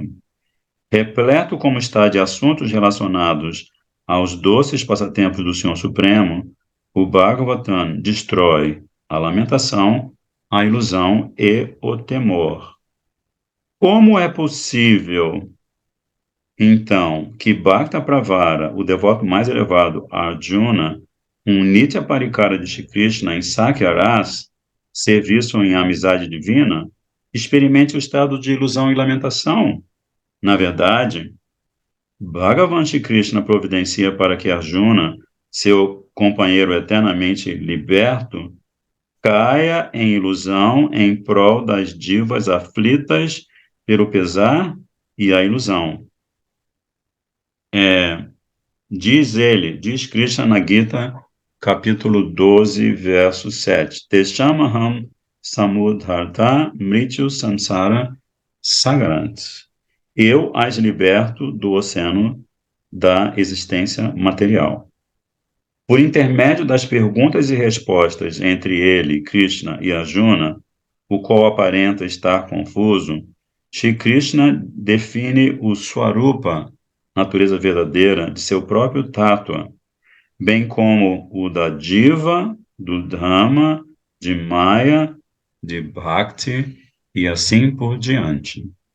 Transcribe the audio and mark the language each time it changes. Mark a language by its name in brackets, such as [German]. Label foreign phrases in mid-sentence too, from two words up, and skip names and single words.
[Portuguese] Repleto como está de assuntos relacionados aos doces passatempos do Senhor Supremo, o Bhagavatam destrói a lamentação, a ilusão e o temor. Como é possível, então, que [Sanskrit] Bhakta Pravara, [Portuguese] o devoto mais elevado, Arjuna, um [Sanskrit] Nitya Parikara [Portuguese] de Shri Krishna em Sakyaras, serviço em amizade divina, experimente o estado de ilusão e lamentação? Na verdade, Bhagavan Shri Krishna providencia para que Arjuna, seu companheiro eternamente liberto, caia em ilusão em prol das divas aflitas pelo pesar e a ilusão. diz Krishna na Gita, capítulo 12, verso 7. [Sanskrit] Teshamaham samudharta mrityu samsara sagarant. [Portuguese] Eu as liberto do oceano da existência material. Por intermédio das perguntas e respostas entre ele, Krishna, e Arjuna, o qual aparenta estar confuso, Shri Krishna define o Swarupa, natureza verdadeira, de seu próprio Tattva, bem como o da Diva, do Dhamma, de Maya, de Bhakti e assim por diante.